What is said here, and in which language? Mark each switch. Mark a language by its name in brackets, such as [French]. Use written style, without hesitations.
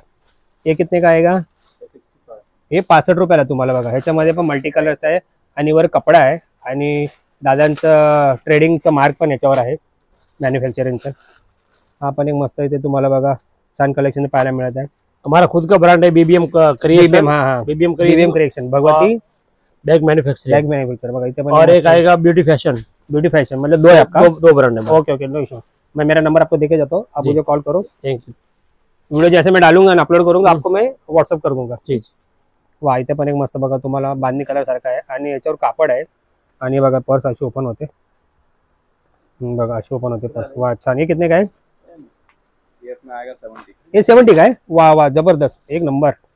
[Marathi] बघा हे [Hindi] कितने का [Marathi] आहे का? हे 65 रुपयाला तुम्हाला बघा. ह्याच्यामध्ये पण मल्टी कलर्स आहे आणि वर कपडा आहे आणि दादांचं ट्रेडिंगचं मार्क पण याच्यावर आहे, मॅन्युफॅक्चरिंगचं. हा पण एक मस्त इथे तुम्हाला बघा छान कलेक्शन पाहायला मिळत आहे. [Hindi] हमारा खुद का ब्रांड है बीबीएम क्रिएशन. हाँ, BBM creation Bhagwati bag manufacturing. [Marathi] Bag manufacture बघा इथे पण. [Hindi] और एक आएगा ब्यूटी फैशन. ब्यूटी फैशन मतलब 2 है आपका? 2 ब्रांड है. Okay okay, no issue. मैं मेरा नंबर आपको देके जाता हूँ, आप मुझे कॉल करो. Thank you. वीडियो जैसे मैं डालूंगा ना, अपलोड करूंगा, आपको मैं व्हाट्सअप कर दूंगा. जी. [Marathi] वा, इथे पण एक मस्त बघा तुम्हाला बांधणी कलर सारखा आहे आणि याच्यावर कापड आहे आणि बघा पर्स अशी ओपन होते. बघा अशी ओपन होते पर्स, वा छान. [Hindi] ये कितने का है? ये अपना आएगा 70. ये 70 का [Marathi] आहे. वा वा जबरदस्त, एक नंबर.